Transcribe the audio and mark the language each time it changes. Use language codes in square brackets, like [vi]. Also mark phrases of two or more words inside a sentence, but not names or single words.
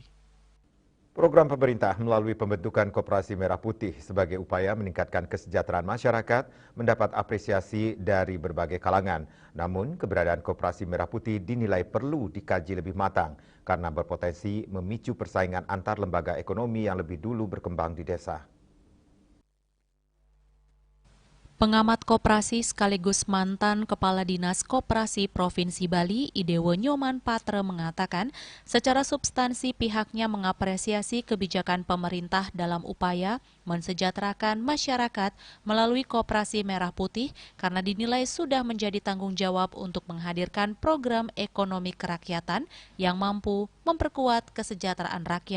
[id] Program pemerintah melalui pembentukan Koperasi Merah Putih sebagai upaya meningkatkan kesejahteraan masyarakat mendapat apresiasi dari berbagai kalangan. Namun, keberadaan Koperasi Merah Putih dinilai perlu dikaji lebih matang karena berpotensi memicu persaingan antar lembaga ekonomi yang lebih dulu berkembang di desa. Pengamat koperasi sekaligus mantan Kepala Dinas Koperasi Provinsi Bali, Idewo Nyoman Patre mengatakan, secara substansi pihaknya mengapresiasi kebijakan pemerintah dalam upaya mensejahterakan masyarakat melalui Koperasi Merah Putih karena dinilai sudah menjadi tanggung jawab untuk menghadirkan program ekonomi kerakyatan yang mampu memperkuat kesejahteraan rakyat.